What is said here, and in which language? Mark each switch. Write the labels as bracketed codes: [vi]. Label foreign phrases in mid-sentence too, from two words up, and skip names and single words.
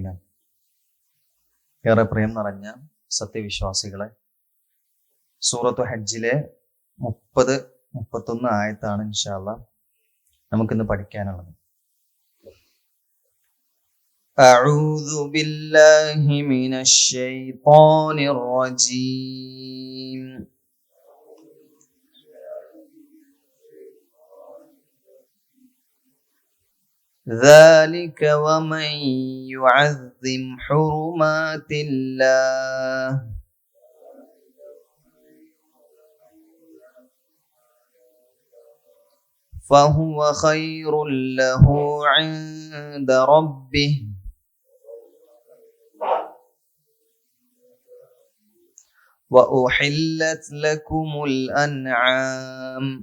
[ml] ഏറെ പ്രിയം നിറഞ്ഞ സത്യവിശ്വാസികളെ, സൂറത്തു ഹജ്ജിലെ 30-31 ആയത്താണ് [ar] إن شاء الله [ml] നമുക്കിന്ന് പഠിക്കാനുള്ളത്. [ar] أعوذ بالله من الشيطان الرجيم. ذلك ومن يعظم حرمات الله فهو خير له عند ربه وأحلت لكم الأنعام